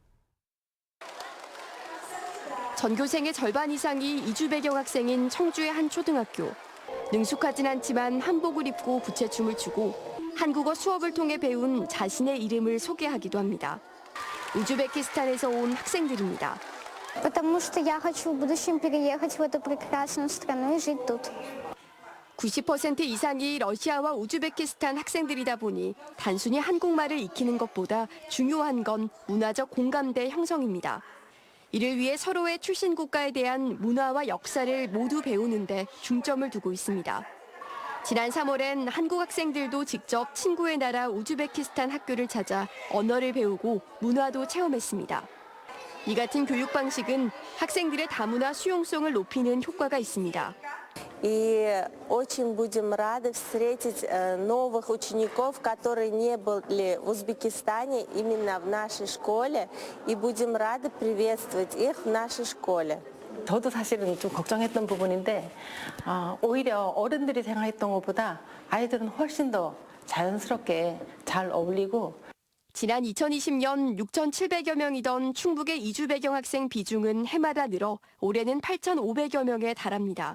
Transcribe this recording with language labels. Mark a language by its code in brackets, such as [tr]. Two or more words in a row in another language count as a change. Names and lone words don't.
[ko] 전교생의 절반 이상이 이주 배경 학생인 청주의 한 초등학교. 능숙하진 않지만 한복을 입고 부채춤을 추고 한국어 수업을 통해 배운 자신의 이름을 소개하기도 합니다. 우즈베키스탄에서 온 학생들입니다. [ru] Потому что я хочу в будущем переехать в эту прекрасную страну и жить тут. [ko] 90% 이상이 러시아와 우즈베키스탄 학생들이다 보니 단순히 한국말을 익히는 것보다 중요한 건 문화적 공감대 형성입니다. 이를 위해 서로의 출신 국가에 대한 문화와 역사를 모두 배우는 데 중점을 두고 있습니다. 지난 3월엔 한국 학생들도 직접 친구의 나라 우즈베키스탄 학교를 찾아 언어를 배우고 문화도 체험했습니다. 이 같은 교육 방식은 학생들의 다문화 수용성을 높이는 효과가 있습니다. [ru] И очень будем рады встретить новых учеников, которые не были в Узбекистане, именно в нашей школе, и будем рады приветствовать их в нашей школе. [ko] 저도 사실은 좀 걱정했던 부분인데 오히려 어른들이 생각했던 것보다 아이들은 훨씬 더 자연스럽게 잘 어울리고 지난 2020년 6,700여 명이던 충북의 이주 배경 학생 비중은 해마다 늘어 올해는 8,500여 명에 달합니다.